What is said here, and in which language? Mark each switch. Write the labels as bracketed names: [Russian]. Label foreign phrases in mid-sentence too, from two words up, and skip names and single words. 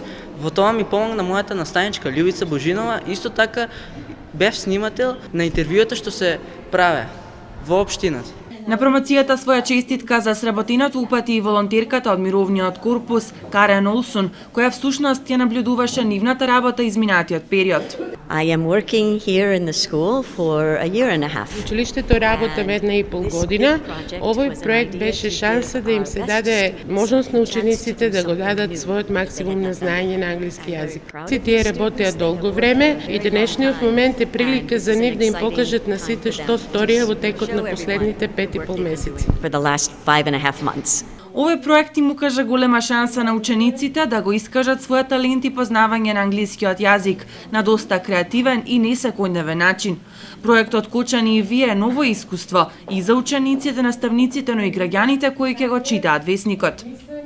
[Macedonian] Во тоа ми помогна мојата наставничка Љубица Божинова. Исто така бев снимател на интервјуата што се праве во општината. На промоцијата своја честитка за сработеното упати и волонтерката од мировниот корпус Карен Олсун, која всушност ја наблюдуваше нивната работа изминатиот период. [English] I am working here in the school for a year and a half. [Macedonian] Училиштето работам 1,5 година. Овој проект беше шанса да им се даде можност на учениците да го дадат својот максимум на знаење на англиски јазик. Тие работеа долго време и денешниот момент е прилика за нив да им покажат на сите што сторија во текот на последните 5,5 месеци. [English] For the last 5.5 months. [Macedonian] Овој проект им укажа голема шанса на учениците да го искажат својот талент и познавање на англискиот јазик на доста креативен и несекојдневен начин. Проектот Кочани и вие е ново искуство и за учениците, наставниците, но и граѓаните кои ќе го читаат весникот.